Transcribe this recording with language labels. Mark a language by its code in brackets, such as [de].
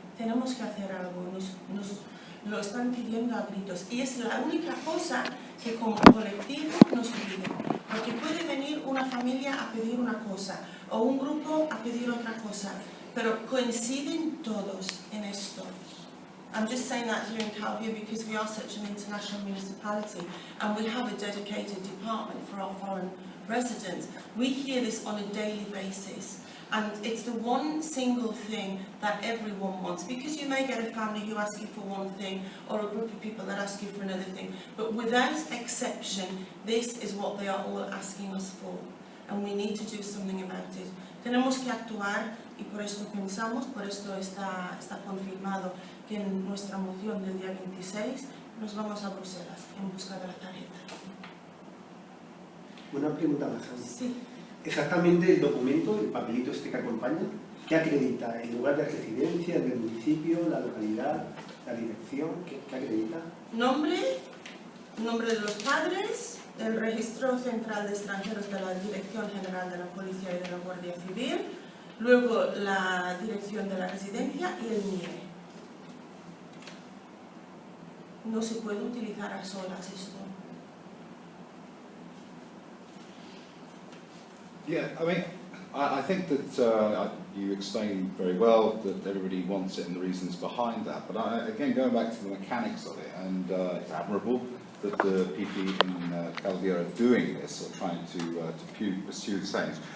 [es] Tenemos que hacer algo, nos lo están pidiendo a gritos. Y es la única cosa que como colectivo nos piden. Porque puede venir una familia a pedir una cosa, o un grupo a pedir otra cosa, pero coinciden todos en esto. [en] I'm just saying that here in Calvia because we are such an international municipality and we have a dedicated department for our foreign residents. We hear this on a daily basis and it's the one single thing that everyone wants, because you may get a family who asks you for one thing or a group of people that ask you for another thing, but without exception this is what they are all asking us for and we need to do something about it. [es] Tenemos que actuar y por esto pensamos, por esto está confirmado que en nuestra moción del día 26 nos vamos a Bruselas en busca de la tarjeta. Una pregunta más, Angie. Sí. Exactamente el documento, el papelito este que acompaña, ¿qué acredita? ¿El lugar de residencia, el del municipio, la localidad, la dirección? ¿Qué acredita? Nombre de los padres, el registro central de extranjeros de la Dirección General de la Policía y de la Guardia Civil, luego la dirección de la residencia y el NIE. No se puede utilizar a solas esto. [en] Yeah, I mean, I think that you explained very well that everybody wants it and the reasons behind that. But again, going back to the mechanics of it, and it's admirable that the people in Calvia are doing this or trying to pursue the same.